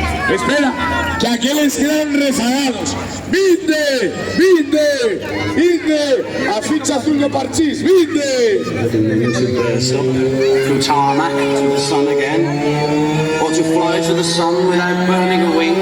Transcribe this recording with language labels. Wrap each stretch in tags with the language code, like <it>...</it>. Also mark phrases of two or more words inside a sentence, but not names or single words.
<es>Espera, que aquellos quedan rezagados.</es> <gl>¡Vinde! ¡Vinde! ¡Vinde! A ficha azul de parchís, ¡vinde!</gl> <en>From tarmac to the sun again, or to fly to the sun without burning a wing.</en>